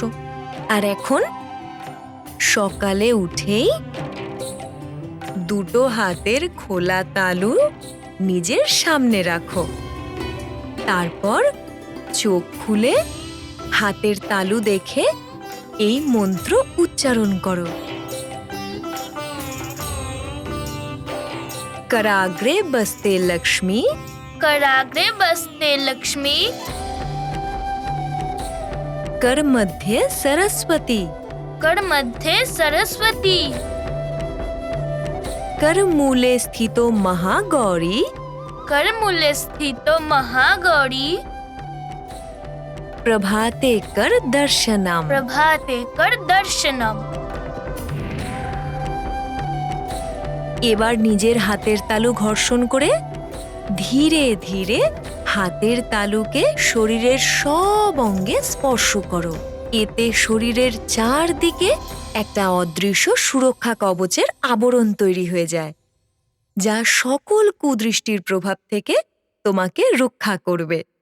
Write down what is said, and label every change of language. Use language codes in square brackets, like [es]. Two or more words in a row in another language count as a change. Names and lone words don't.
[bn] আর এখন সকালে উঠেই দুটো হাতের খোলা তালু নিজের সামনে রাখো। তারপর চোখ খুলে হাতের তালু দেখে এই মন্ত্র উচ্চারণ করো। [sa] कराग्रे बसते लक्ष्मी कराग्रे बसते लक्ष्मी कर मध्य सरस्वती कर मध्ये सरस्वती कर मूले स्थितो महागौरी कर मूले स्थितो महागौरी प्रभाते कर दर्शनम। प्रभाते कर दर्शनम। [bn] এবার নিজের হাতের তালু ঘর্ষণ করে ধীরে ধীরে হাতের তালুকে শরীরের সব অঙ্গে স্পর্শ করো। এতে শরীরের চারদিকে একটা অদৃশ্য সুরক্ষা কবচের আবরণ তৈরি হয়ে যায়, যা সকল কুদৃষ্টির প্রভাব থেকে তোমাকে রক্ষা করবে।